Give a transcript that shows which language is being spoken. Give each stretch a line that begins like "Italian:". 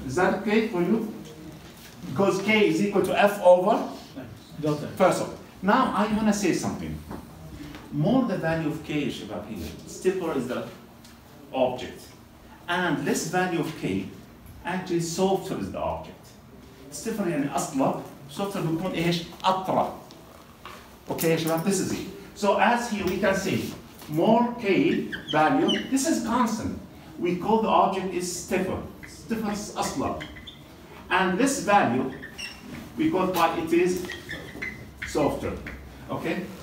English: Is that okay for you? Because k is equal to F over Delta. first of all. Now, I want to say something. More the value of k, Shabab, here, stiffer is the object. And less value of k, actually softer is the object.
Arabic: Stiffer يعني أصلب, softer بيكون إيش؟ أطرى.
English: Okay, Shabab, this is it. So as here we can say, more k value, this is constant. We call the object is stiffer. Stiffer is أصلب. And this value, we call by it is softer. Okay?